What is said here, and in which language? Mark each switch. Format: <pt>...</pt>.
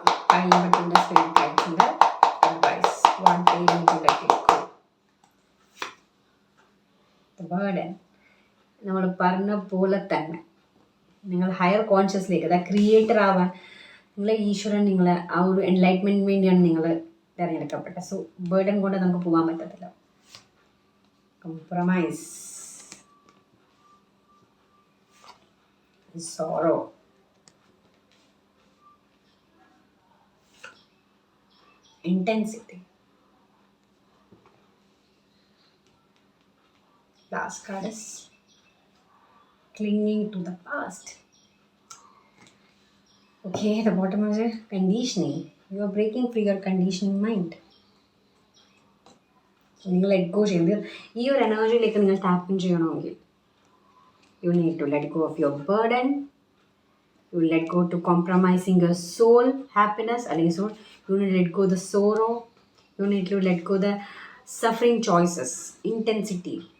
<en>Pile number 2 spirit guides in the advice. What they need to let it go. The burden.</en> <ml>നമ്മൾ പറഞ്ഞ പോലെ തന്നെ നിങ്ങൾ higher കോൺഷ്യസിലേക്ക്, അതായത് ക്രിയേറ്റർ ആവാൻ നിങ്ങളെ ഈശ്വരൻ നിങ്ങളെ ആ ഒരു എൻലൈറ്റ്മെൻറ്റിന് വേണ്ടിയാണ് നിങ്ങൾ തിരഞ്ഞെടുക്കപ്പെട്ടത്. സോ ബേർഡൻ കൊണ്ട് നമുക്ക് പോകാൻ പറ്റത്തില്ല. Compromise, sorrow, intensity.</ml> <en>Last card is clinging to the past. Okay, the bottom is conditioning. You are breaking free your conditioning mind.</en> <ml>So നിങ്ങൾ ലെറ്റ് ഗോ ചെയ്യുന്നത് ഈ ഒരു എനർജിയിലേക്ക് നിങ്ങൾ ടാപ്പ് ഇൻ ചെയ്യണമെങ്കിൽ</ml> <en>You need to let go of your burden. You will let go to compromising your soul happiness,</en> <ml>അല്ലെങ്കിൽ</ml> <en>soul. You need to let go the sorrow. You need to let go the suffering choices, intensity.</en>